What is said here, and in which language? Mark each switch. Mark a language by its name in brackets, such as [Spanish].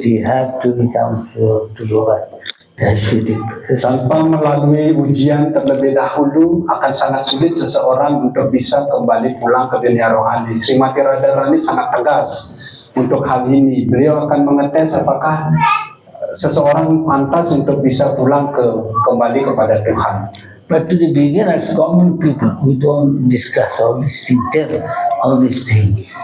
[English] He has to become pure to go back. [Indonesian] Tanpa melalui ujian terlebih dahulu, akan sangat sulit seseorang untuk bisa kembali pulang ke dunia rohani. Srimati Radharani sangat tegas untuk hal ini. Beliau akan mengetes apakah seseorang pantas untuk bisa pulang kembali kepada Tuhan. [English] But to the beginners, common people, we don't discuss all these things, tell all these things.